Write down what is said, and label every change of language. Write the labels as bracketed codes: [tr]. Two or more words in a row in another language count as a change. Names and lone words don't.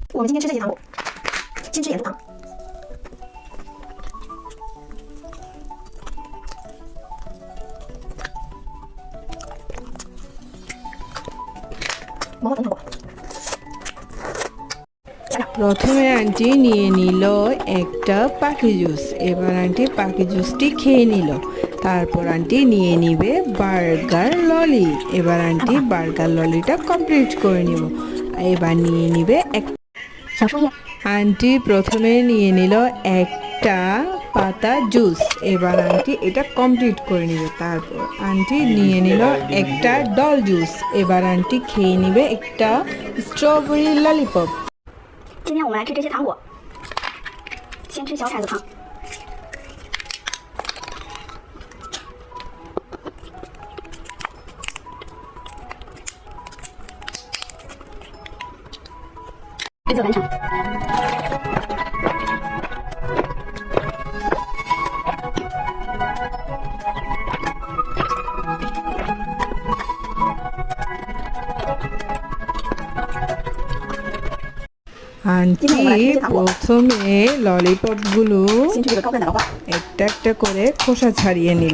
[zh] 我们今天吃这些糖果，先吃盐酥糖。毛毛虫糖果。 [bn] প্রথমে আন্টি নিয়ে নিল একটা পাখি জুস। এবার আন্টি পাখি জুসটি খেয়ে নিল। তারপর আন্টি নিয়ে নিবে বার্গার ললি। এবার আন্টি বার্গার ললিটা কমপ্লিট করে নিব। এবার নিয়ে নিবে আন্টি প্রথমে নিয়ে নিল একটা পাতা জুস। এবার আন্টি এটা কমপ্লিট করে নিবে। তারপর আন্টি নিয়ে নিল একটা ডল জুস। এবার আন্টি খেয়ে নিবে একটা স্ট্রবেরি ললিপপ। [zh] 今天我们来吃这些糖果，先吃小骰子糖。规则完成。 [bn] আন্টি প্রথমে ললিপপগুলো একটা একটা করে খোসা ছাড়িয়ে নিল।